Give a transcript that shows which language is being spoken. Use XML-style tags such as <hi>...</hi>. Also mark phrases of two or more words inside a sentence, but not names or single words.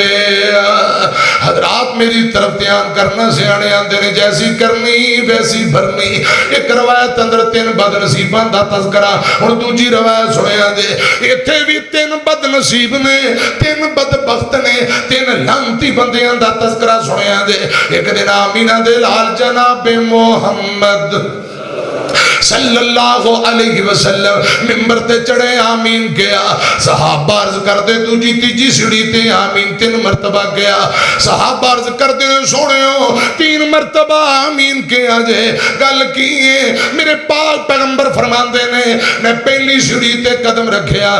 <pa>حضرات میری طرف دھیان کرنا سیانے آندے نے</pa> <ur>جیسی کرنی ویسی بھرنی.</ur> <pa>ایک روایت اندر 3 بدنصیباں دا تذکرہ ہن دوجی روایت سنیا جے ایتھے بھی 3 بدنصیب نے 3 بدبخت نے 3 لعنتی بندیاں دا تذکرہ سنیا جے. ایک دن آمنہ دے لال جناب محمد</pa> <ar>صلى الله عليه وسلم</ar> <pa>منبر تے چڑھے آمین گیا صحابہ عرض کردے دوجی تیجی سیڑھی تے آمین 3 مرتبہ گیا صحابہ عرض کردے سوہنیو 3 مرتبہ آمین کیا جے گل کی ہے میرے پاک پیغمبر فرماندے نے میں پہلی سیڑھی تے قدم رکھیا</pa>